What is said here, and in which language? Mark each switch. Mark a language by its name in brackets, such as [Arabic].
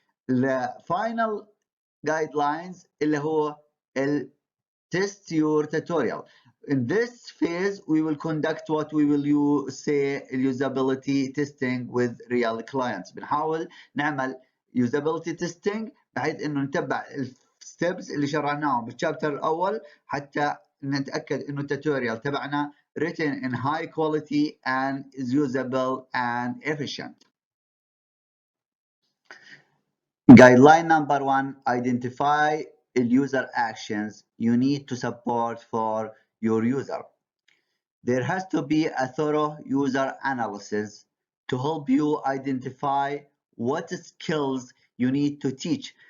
[English] الفاينل guidelines [Arabic] اللي هو [English] test your tutorial. In this phase, we will conduct what we will say usability testing with real clients. [Arabic] بنحاول نعمل [English] usability testing [Arabic] بحيث انه نتبع الستبس اللي شرعناهم بالشابتر الاول حتى نتاكد انه التوتوريال تبعنا [English] written in high quality and is usable and efficient. Guideline number 1, identify user actions you need to support for your user. There has to be a thorough user analysis to help you identify what skills you need to teach.